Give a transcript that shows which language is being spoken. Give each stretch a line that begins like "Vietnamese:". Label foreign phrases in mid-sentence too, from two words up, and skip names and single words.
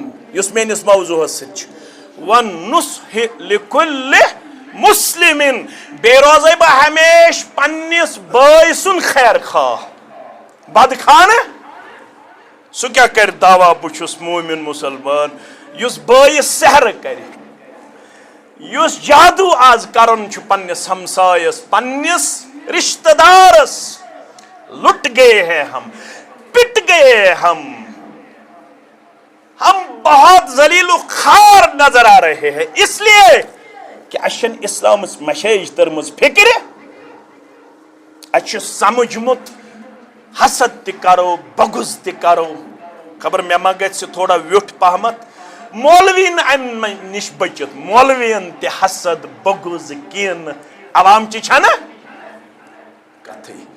Kashmiri: یُس میٲنِس موضوٗعس سۭتۍ چھُ
Arabic: وَنُصحِ لِکُلِّ مُسلِمِن
Kashmiri: بیٚیہِ روزے بہٕ ہمیشہٕ پننِس بٲے سُنٛد خیر خواہ بدخواہ نہٕ سُہ کیٛاہ کرِ دعوا بہٕ چھُس موٗمِن مُسلمان یُس بٲیِس سحر کرِ یُس جادو آز کران چھُ پننِس ہمسایس پننِس رشتہٕ دارس
Urdu: لُٹ گئے ہیں ہم پٹ گئے ہم بہت ذلیل و خوار نظر آ رہے ہیں اس لیے کہ
Kashmiri: اَسہِ چھنہٕ اسلامٕچ مسیج تٔرمٕژ فِکرِ اَسہِ چھُ سمجھمُت حسد تہِ کرو بغض تہِ کرو خبر مےٚ ما گژھِ تھوڑا ویوٚٹھ پہمتھ مولوین امہِ نِش بٔچِتھ مولوین تہِ حسد بغض کِنہٕ عوامچہِ چھنہٕ کتھٕے